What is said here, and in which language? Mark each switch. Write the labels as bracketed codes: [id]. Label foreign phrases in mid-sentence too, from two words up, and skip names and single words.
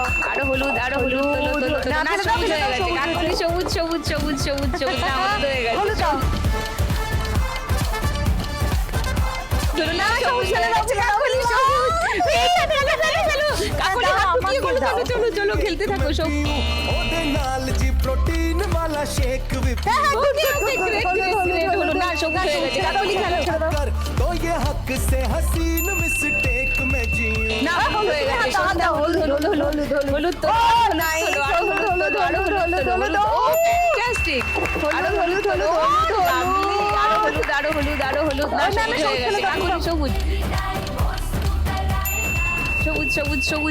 [bn] গুড। আরো হলুদ আরো হলুদ তোলো তোলো তোলো। না, না, ফেলে দাও, সবুজ ফেলে হয়ে দাও, গেছে। সবুজ। কাকলি সবুজ সবুজ সবুজ সবুজ সবুজ না, হলুদ হয়ে গেছে। হলুদ দাও। চলো না, সবুজ সবুজ ফেলে হয়ে দাও, গেছে। ফেলে দাও, কাকলি ফেলে দাও। সবুজ। কাকলি দাও, হাত আমাকে দিয়ে গুলো। দাও। চলো চলো চলো, খেলতে থাকো সব। [pa] ਉਹਦੇ ਨਾਲ ਜੀ ਪ੍ਰੋਟੀਨ ਵਾਲਾ ਸ਼ੇਕ ਵੀ ਪੀ [en] okay okay, great great great. [bn] হলো না, সবুজ হয়ে গেছে। কাকলি খেলো। [hi] कर तो ये हक से हसीन मिस्टेक में जीऊं [bn] না, হলুদ হয়ে গেছে। হাত দাও, হলুদ হলুদ হলুদ হলুদ হলুদ তো। ও নাইস, হলুদ হলুদ হলুদ হলুদ হলুদ। ফ্যান্টাস্টিক। আরো হলুদ হলুদ হলুদ হলুদ। আরো হলুদ আরো হলুদ আরো হলুদ। না, না, সবুজ হয়ে সবুজ গেছে। ফেলে দাও, কাকলি সবুজ সবুজ সবুজ সবুজ।